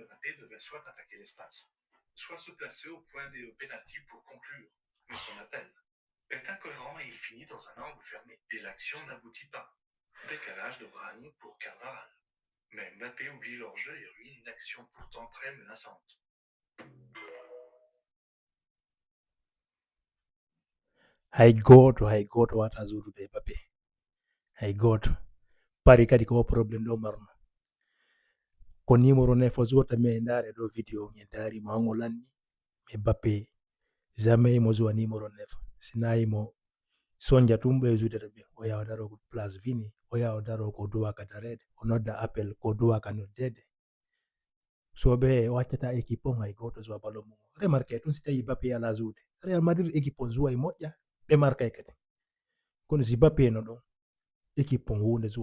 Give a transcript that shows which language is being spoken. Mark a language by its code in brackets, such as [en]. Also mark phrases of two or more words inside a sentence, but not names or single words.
[fr] Mbappé devait soit attaquer l'espace, soit se placer au point des pénalty pour conclure. Mais son appel est incohérent et il finit dans un angle fermé. Et l'action n'aboutit pas. Décalage de Brahim pour Carvajal. Mais Mbappé oublie leur jeu et ruine une action pourtant très menaçante. [ff] hay goto wata zurude Mbappé, hay goto. Pari kadi ko problem ɗo marno ko numéro 9 o zuwata mi ndare ɗo vidéo mi dari ma on o lanni mais Mbappé jamais mo zuwa numéro 9 sina yimo sonja tum ɓe zudata ɓe o yaha o daro ko place Vini, o yaha o daro ko duwaka darede, o nodda appel ko duwaka noddede. So ɓe o accata équipe on hay goto zuwa ballon mum. Remarque tun si tawi Mbappé ala zuude Real Madrid équipe on zuwa e moƴƴa ɓe markay kadi, kono si Mbappé no ɗon équipe on hunde zuwata boy.